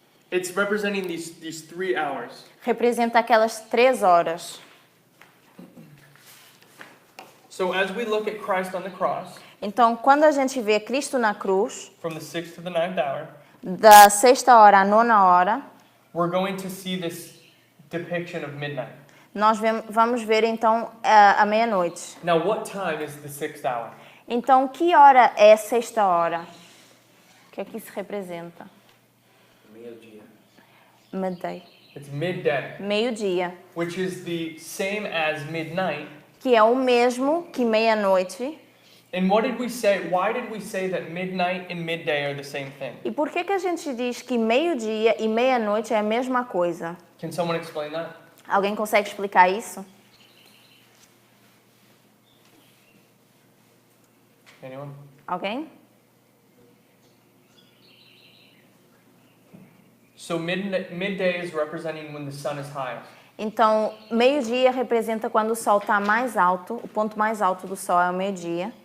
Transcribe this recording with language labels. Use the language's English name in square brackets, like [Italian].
[English] It's representing these 3 hours. [Portuguese] Representa aquelas 3 horas. [English] So as we look at Christ on the cross, [Portuguese] Então, quando a gente vê Cristo na cruz, [English] from the 6th to the 9th hour, [Portuguese] da sexta hora à nona hora, [English] we're going to see this depiction of midnight. [Portuguese] nós vamos ver então a meia-noite. [English] Now, what time is the 6th hour? [Portuguese] Então, que hora é a sexta hora? O que é que isso representa? Meio-dia. [English] Midday. It's midday, [Portuguese] Meio-dia, [English] which is the same as midnight. [Portuguese] que é o mesmo que meia-noite. [English] And what did we say? Why did we say that midnight and midday are the same thing? [Portuguese] E por que a gente diz que meio-dia e meia-noite é a mesma coisa? [English] Can someone explain that? [Portuguese] Alguém consegue explicar isso? [English] Anyone? [Portuguese] Alguém? [English] So midday is representing when the sun is highest. [Portuguese] Então, meio-dia representa quando o sol está mais alto, o ponto mais alto do sol é o meio-dia.